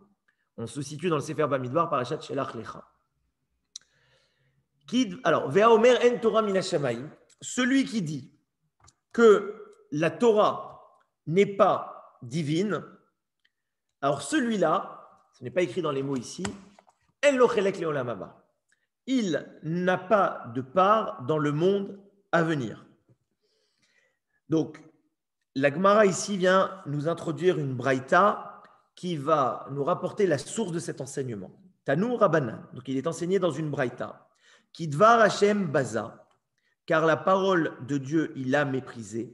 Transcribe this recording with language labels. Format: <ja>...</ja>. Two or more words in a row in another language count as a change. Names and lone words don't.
<fr>On se situe dans le Sefer Bamidbar, Parashat Shelach Lecha. Alors,</fr> <he>והאומר אין תורה מן השמים,</he> <fr>celui qui dit que la Torah n'est pas divine, alors celui-là, ce n'est pas écrit dans les mots ici,</fr> <he>אין לו חלק לעולם הבא.</he> <fr>Il n'a pas de part dans le monde à venir. Donc, la Gemara ici vient nous introduire une braïta qui va nous rapporter la source de cet enseignement.</fr> <he>תנו רבנן,</he> <fr>donc il est enseigné dans une braïta.</fr> <he>כי דבר ה' בזה,</he> <fr>car la parole de Dieu il a méprisé.</fr>